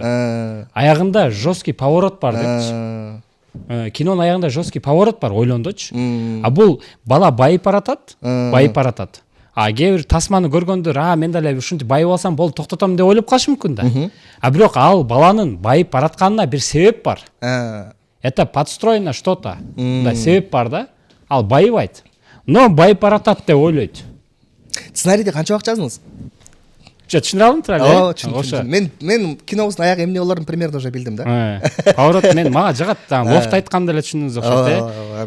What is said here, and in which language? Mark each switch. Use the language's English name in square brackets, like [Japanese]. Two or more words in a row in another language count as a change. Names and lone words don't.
[Kyrgyz] Аягында [Russian] жесткий поворот [Kyrgyz] бар депчи. Кинонун аягында [Russian] жесткий поворот [Kyrgyz] бар, ойлондучу. А бул бала байып баратат. Кээ бир тасманы көргөндөр, мен деле ушинтип байып алсам болду, токтотом деп ойлоп калышы мүмкүн да. Бирок ал баланын байып баратканына бир себеп бар. [Russian] Это подстроено что-то. [Kyrgyz] Да, себеп бар да. Ал байыбайт. Но байып баратат деп ойлойт. Сценарийди канча убакыт жаздыңыз? Түшүнө алдым туурабы? Мен кинобуздун аягы эмне болорун [Russian] примерно уже [Kyrgyz] билдим да. Поворот мен мага жагат, лофт айтканда эле түшүндүңүз окшойт.